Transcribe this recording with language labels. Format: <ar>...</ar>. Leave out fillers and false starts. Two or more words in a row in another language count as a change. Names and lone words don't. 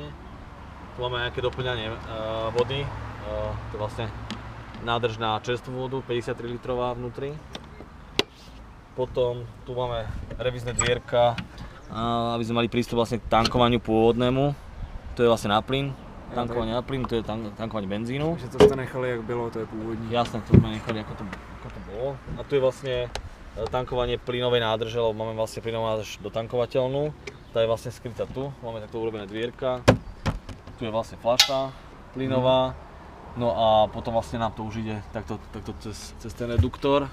<sk>Tu máme nejaké doplňanie vody, to je vlastne nádrž na čerstvú vodu, 53 litrová vnútri. Potom tu máme revízne dvierka, aby sme mali prístup vlastne k tankovaniu pôvodnému. To je vlastne na plyn. Tankovanie na plyn, to je tankovanie benzínu.</sk> <cs>Takže to jste nechali, jak bylo, to je původní.</cs> <sk>Jasné, to sme nechali, ako to bolo. A tu je vlastne tankovanie plynovej nádrže, lebo máme vlastne plynovú nádrž dotankovateľnú. Tá je vlastne skrytá tu, máme takto urobené dvierka. Tu je vlastne fľaša plynová. No a potom vlastne nám to už ide takto cez ten reduktor.</sk>